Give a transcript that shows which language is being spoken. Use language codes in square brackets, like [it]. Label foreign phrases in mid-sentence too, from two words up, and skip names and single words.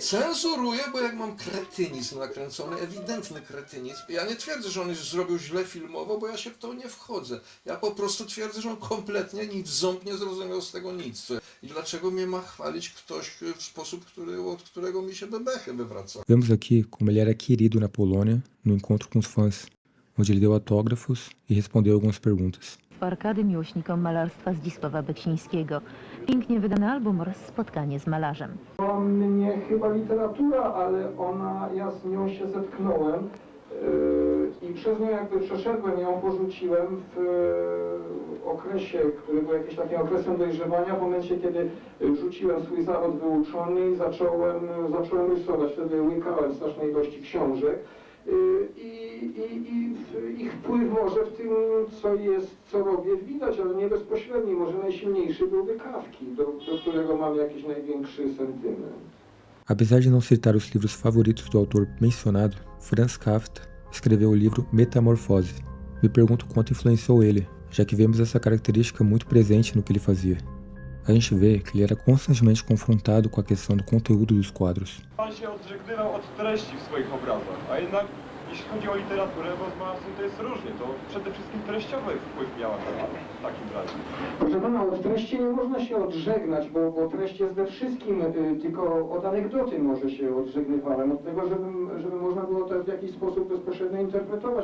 [pl] Cenzuruję, bo jak mam kretynizm nakręcony, ewidentny kretynizm. Ja nie twierdzę, że on już zrobił źle filmowo, bo ja się w to nie wchodzę. Ja po prostu twierdzę, że on kompletnie ząb nie zrozumiał z tego nic. I dlaczego mnie ma chwalić ktoś w sposób, od którego mi się bebechy wywracają? [pt] Vemos aqui como ele era querido na Polônia, no encontro com os fãs. onde ele deu autógrafos e respondeu algumas perguntas. [pl] Arkady miłośnikom malarstwa Zdzisława Beksińskiego. Pięknie wydany album oraz spotkanie z malarzem. Mnie chyba literatura, ale ja z nią się zetknąłem i przez nią jakby przeszedłem, ją porzuciłem w okresie, który był jakimś takim okresem dojrzewania, w momencie kiedy rzuciłem swój zawód wyuczony i zacząłem rysować. Wtedy łykałem strasznej ilości książek. I ich wpływ może w tym, co robię, widać, ale nie bezpośredni. Może najsilniejszy byłby Kafki, do którego mam jakiś największy sentyment. [pt] Apesar de não citar os livros favoritos do autor mencionado, Franz Kafka escreveu o livro Metamorfose. Me pergunto quanto influenciou ele, já que vemos essa característica muito presente no que ele fazia. A gente vê que ele era constantemente confrontado com a questão do conteúdo dos quadros. [pl] On się odżegnywał od treści w swoich obrazach, a jednak jeśli chodzi o literaturę, bo z malarstwem to jest różnie, to przede wszystkim treściowy wpływ miała w takim razie. Proszę pana, od treści nie można się odżegnać, bo treść jest we wszystkim, tylko od anegdoty może się odżegnywałem, od tego, żeby można było to w jakiś sposób bezpośrednio interpretować.